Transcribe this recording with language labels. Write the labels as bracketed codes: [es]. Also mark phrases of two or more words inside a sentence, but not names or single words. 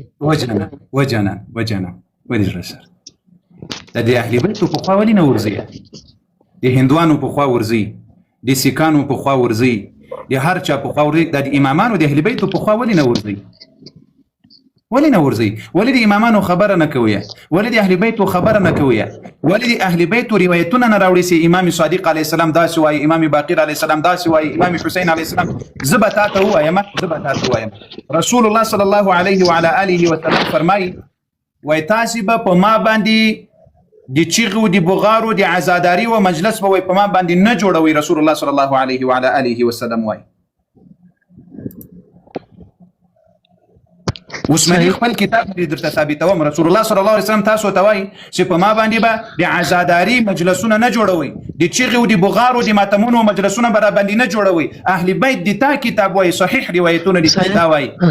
[ps] وجنه ولې زړه سره د اهل بیتو پخوا ولې نه ورځي د هندوانو پخوا ورځي د سیکانو پخوا ورځي د هر چا پخوا ورځي د امامانو د اهل بیتو پخوا ولې نه ورځي ولې نه ورځي؟ ولې د امامانو خبره نه کوي؟ ولې د اهل بیت خبره نه کوي؟ ولې د اهل بیت روایتونه نه راوړي سي امام صادق [ar] علیه السلام [ps] داسې وایي، امام باقر [ar] علیه السلام [ps] داسې وایي، امام حسین [ar] علیه السلام. [ps] زه به تاته ووایم رسول الله [ar] صلی الله علیه وعلى آله وسلم [ps] فرمایي وایي تاسې به په ما باندې د چیغو د بغارو د عزاداري و مجلس به وایي په ما باندې نه جوړوي. رسول الله [ar] صلی الله علیه وعلى آله وسلم [ps] وایي. اوس مې خپل کتاب درته ثابتوم. رسول الله [ar] صلی الله علیه وسلم [ps] تاسو ته وایي چې په ما باندې به د عزاداري مجلسونه نه جوړوي، د چیغې او د بغارو د ماتمونو مجلسونه به را باندې نه جوړوي. اهل بیت د تا کتاب وایي، صحیح روایتونه د تا وایي.